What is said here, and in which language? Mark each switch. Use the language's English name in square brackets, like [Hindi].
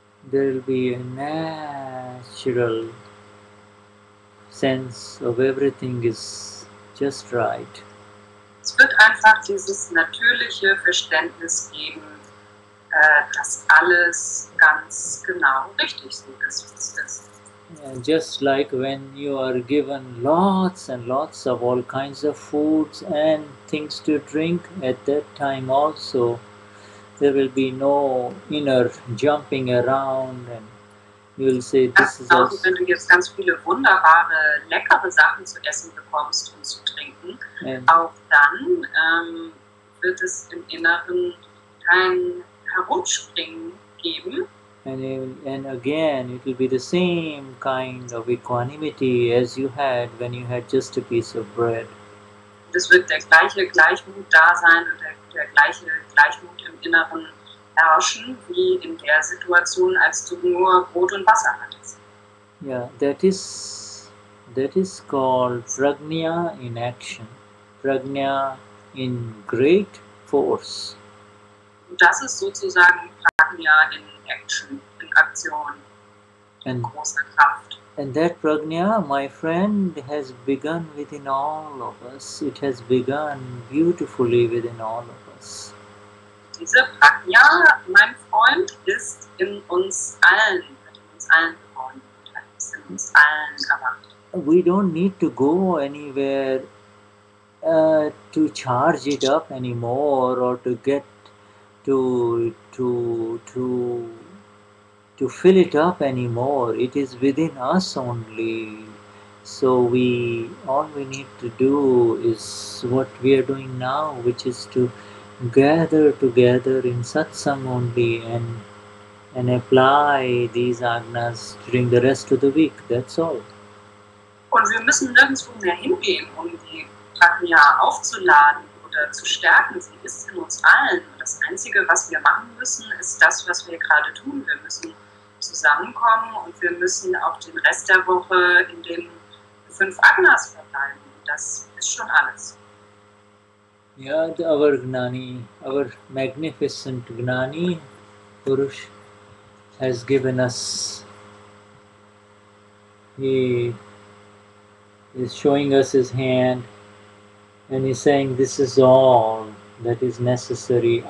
[English] There will be a natural sense of everything is just right. [German] Es wird einfach dieses natürliche Verständnis geben, dass alles ganz genau richtig so ist, wie es ist. [English] Just like when you are given lots and lots of all kinds of foods and things to drink, at that time also there will be no inner jumping around, and you will say this is [German] also wenn du jetzt ganz viele wunderbare, leckere Sachen zu essen bekommst und zu trinken, auch dann wird es im Inneren kein Herumspringen geben. [English] and again it will be the same kind of equanimity as you had when you had just a piece of bread. [German] Es wird der gleiche Gleichmut da sein und der gleiche Gleichmut im Inneren herrschen, wie in der Situation, als du nur Brot und Wasser hattest. [English] Yeah, that is called prajna in action, prajna in great force. [German] Und das ist sozusagen Prajna in Action, in Aktion, in großer Kraft. [English] And that prajna, my friend, has begun within all of us. It has begun beautifully within all of us. [German] Diese Prajna, mein Freund, ist in uns allen geworden, ist in uns allen erwacht. [English] We don't need to go anywhere to charge it up anymore, or to get to fill it up anymore. It is within us only. So all we need to do is what we are doing now, which is to gather together in satsang only and apply these agnas during the rest of the week. That's all. [German] Und wir müssen nirgendwo mehr hingehen, um die Prajna aufzuladen oder zu stärken. Sie ist in uns allen. Und das Einzige, was wir machen müssen, ist das, was wir gerade tun. Wir müssen zusammenkommen und wir müssen auch den Rest der Woche in den 5 Agnas verbleiben. Und das ist schon alles. [English] Yeah, our Gnani, our magnificent Gnani Purush has given us, he is showing us his hand and he's saying, this is all that is necessary.